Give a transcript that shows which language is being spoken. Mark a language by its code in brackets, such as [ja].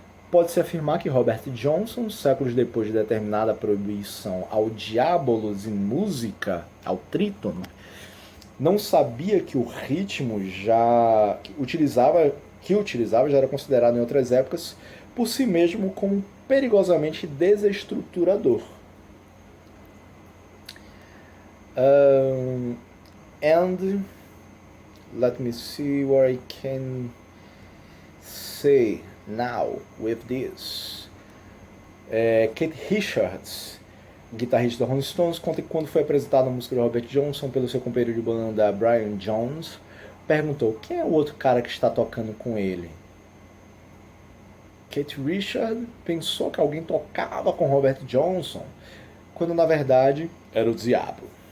[pt] Pode-se afirmar que Robert Johnson, séculos depois de determinada proibição ao diabolos em música, ao trítono, não sabia que o ritmo que utilizava já era considerado em outras épocas por si mesmo como perigosamente desestruturador. [en] And let me see what I can say now with this. [pt] Keith Richards, guitarrista da Rolling Stones, conta que quando foi apresentada a música de Robert Johnson pelo seu companheiro de banda Brian Jones, perguntou: quem é o outro cara que está tocando com ele? Keith Richards pensou que alguém tocava com Robert Johnson, quando na verdade era o diabo.